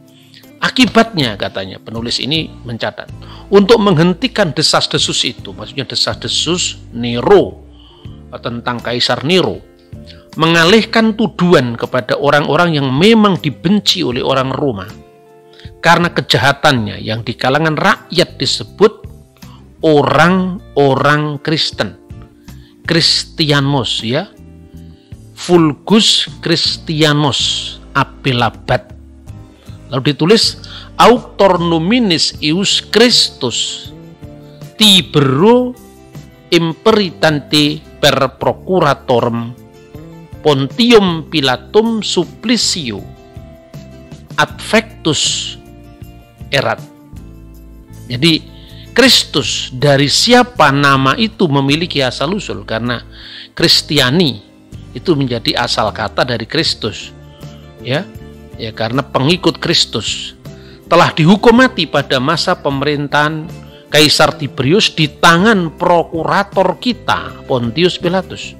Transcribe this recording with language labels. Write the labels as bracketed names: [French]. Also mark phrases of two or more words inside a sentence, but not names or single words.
[Indonesian] Akibatnya, katanya penulis ini mencatat, untuk menghentikan desas-desus itu, maksudnya desas-desus Nero tentang Kaisar Nero, mengalihkan tuduhan kepada orang-orang yang memang dibenci oleh orang Roma karena kejahatannya yang di kalangan rakyat disebut orang-orang Kristen, Christianos ya, [Latin] Vulgus Christianos Apilabat. [Indonesian] Lalu ditulis [Latin] auctor nominis ius Christus Tibero imperitante per procuratorum Pontium Pilatum supplicio adfectus erat. [Indonesian] Jadi Kristus, dari siapa nama itu memiliki asal usul, karena Kristiani itu menjadi asal kata dari Kristus ya karena pengikut Kristus telah dihukum mati pada masa pemerintahan Kaisar Tiberius di tangan prokurator kita Pontius Pilatus.